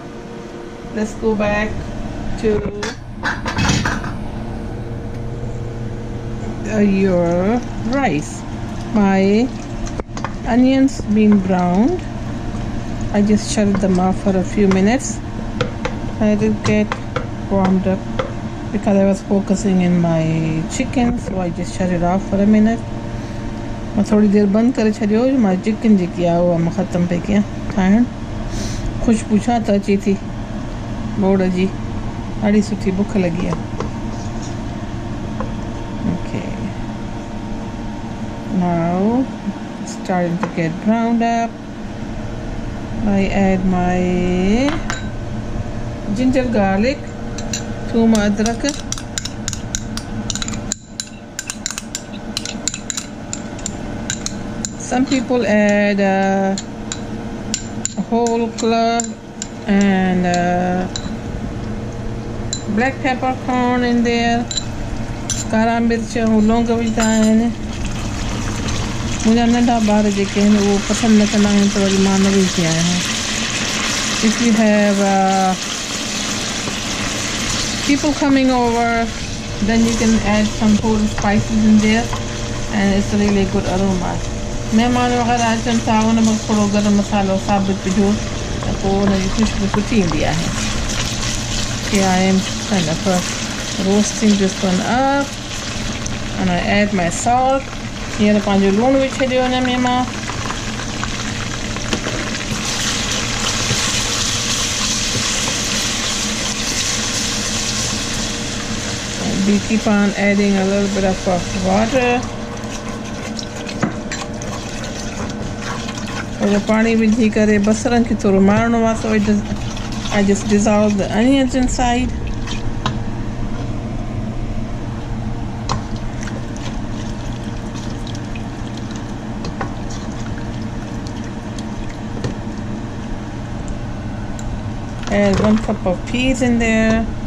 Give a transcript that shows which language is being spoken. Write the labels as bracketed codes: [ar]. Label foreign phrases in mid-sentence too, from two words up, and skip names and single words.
[en] Let's go back to your rice. My onions being browned. I just shut them off for a few minutes. I did get warmed up because I was focusing in my chicken, so I just shut it off for a minute. [sd] मैं थोड़ी देर बंद करे छॾियो मां चिकन जेकी आहे उहा मां ख़तमु पई कयां ठाहिण. ख़ुशबू छा त अचे थी बोड़ जी. ॾाढी सुठी बुख लॻी आहे. [en] Okay. Now starting to get browned up. I add my ginger garlic, [sd] थूम अदरक, [en] some people add a whole clove and black peppercorn in there. [sd] कारा मिर्च लौंग विझंदा आहिनि. मुंहिंजा नंढा ॿार जेके आहिनि उहो पसंदि न कंदा आहिनि त वरी मां न विझंदी आहियां. [en] If you have people coming over, then you can add some whole spices in there and it's a really good aroma. [sd] महिमान वग़ैरह अचनि था उन में थोरो गरम मसालो साबित विझो त पोइ उनजी ख़ुशबू सुठी ईंदी आहे. [en] Here I am kind of roasting this one up and I add my salt. [sd] हींअर पंहिंजो लूणु विझी छॾियो हिन में मां. [en] We keep on adding a little bit of water. [sd] थोरो पाणी विझी करे बसरनि खे थोरो मारणो आहे [en] so I just dissolve the onions inside. Add 1 cup of peas in there.